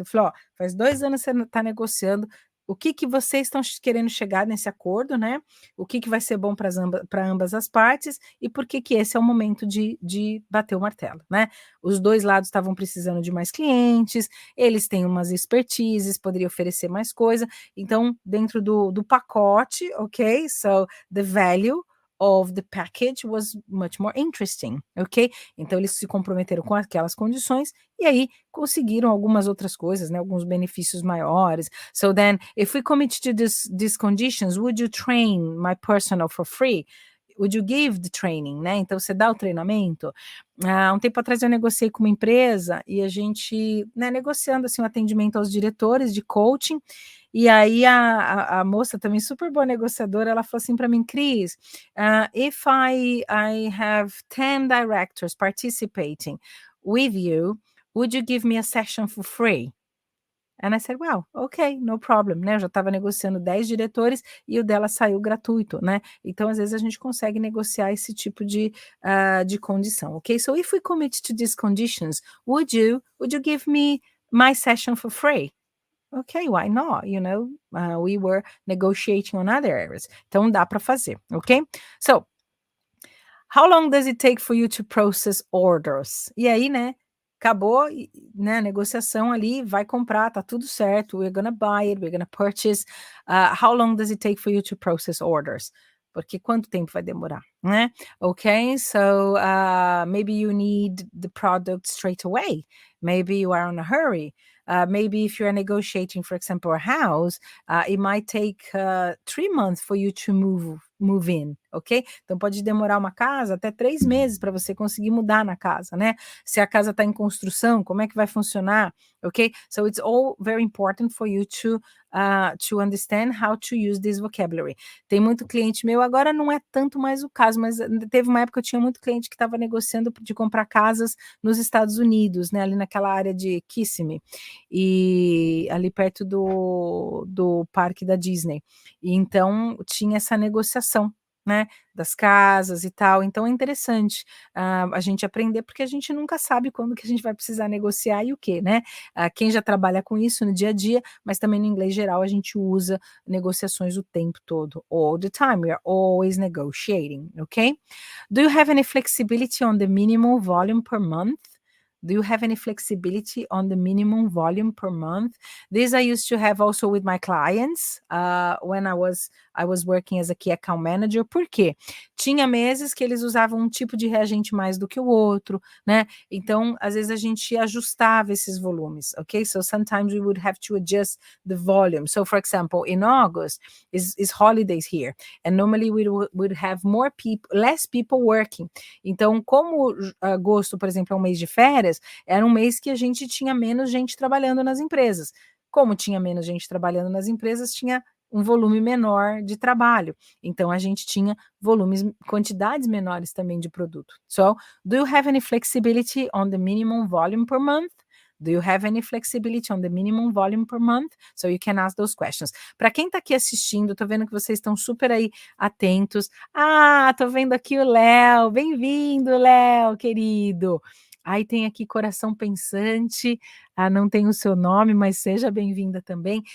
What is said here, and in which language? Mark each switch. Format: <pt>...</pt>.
<pt>Eu falei, ó, faz 2 anos que você está negociando, o que que vocês estão querendo chegar nesse acordo, né? O que que vai ser bom para ambas as partes e por que que esse é o momento de bater o martelo, né? Os dois lados estavam precisando de mais clientes, eles têm umas expertises, poderiam oferecer mais coisa, então, dentro do pacote, ok?</pt> <en>So, the value of the package was much more interesting, ok?</en> <pt>Então, eles se comprometeram com aquelas condições e aí conseguiram algumas outras coisas, né? Alguns benefícios maiores.</pt> <en>So then, if we commit to these conditions, would you train my personal for free? Would you give the training, né?</en> <pt>Então, você dá o treinamento. Um tempo atrás eu negociei com uma empresa e a gente, né, negociando assim o atendimento aos diretores de coaching, e aí a moça também super boa negociadora, ela falou assim para mim, Cris,</pt> <en>if I have 10 directors participating with you, would you give me a session for free? And I said, well, ok, no problem,</en> <pt>né? Eu já estava negociando 10 diretores e o dela saiu gratuito, né? Então, às vezes, a gente consegue negociar esse tipo de condição, ok?</pt> <en>So, if we commit to these conditions, would you give me my session for free? Ok, why not? You know, we were negotiating on other areas.</en> <pt>Então, dá para fazer,</pt> <en>ok? So, how long does it take for you to process orders?</en> <pt>E aí, né, acabou, né, a negociação ali, vai comprar, tá tudo certo,</pt> <en>we're gonna buy it, we're gonna purchase. How long does it take for you to process orders?</en> <pt>Porque quanto tempo vai demorar, né?</pt> <en>Okay, so maybe you need the product straight away. Maybe you are in a hurry. Maybe if you're negotiating, for example, a house, it might take 3 months for you to move in, ok?</en> <pt>Então pode demorar uma casa até 3 meses para você conseguir mudar na casa, né? Se a casa está em construção, como é que vai funcionar, ok?</pt> <en>So it's all very important for you to understand how to use this vocabulary.</en> <pt>Tem muito cliente meu, agora não é tanto mais o caso, mas teve uma época que eu tinha muito cliente que estava negociando de comprar casas nos Estados Unidos, né? Ali naquela área de Kissimmee, e ali perto do parque da Disney. E então tinha essa negociação, né, das casas e tal. Então é interessante a gente aprender, porque a gente nunca sabe quando que a gente vai precisar negociar e o quê, né? Quem já trabalha com isso no dia a dia, mas também no inglês geral a gente usa negociações o tempo todo.</pt> <en>All the time, we are always negotiating, okay? Do you have any flexibility on the minimum volume per month? Do you have any flexibility on the minimum volume per month? This I used to have also with my clients when I was working as a key account manager.</en> <pt>Por quê? Tinha meses que eles usavam um tipo de reagente mais do que o outro, né? Então, às vezes a gente ajustava esses volumes, okay?</pt> <en>So sometimes we would have to adjust the volume. So, for example, in August is holidays here, and normally we would have less people working.</en> <pt>Então, como agosto, por exemplo, é um mês de férias, era um mês que a gente tinha menos gente trabalhando nas empresas. Como tinha menos gente trabalhando nas empresas, tinha um volume menor de trabalho. Então a gente tinha quantidades menores também de produto.</pt> <en>So, do you have any flexibility on the minimum volume per month? Do you have any flexibility on the minimum volume per month? So you can ask those questions.</en> <pt>Para quem está aqui assistindo, tô vendo que vocês estão super aí atentos. Ah, tô vendo aqui o Léo. Bem-vindo, Léo, querido. Aí tem aqui Coração Pensante. Não tem o seu nome, mas seja bem-vinda também.</pt>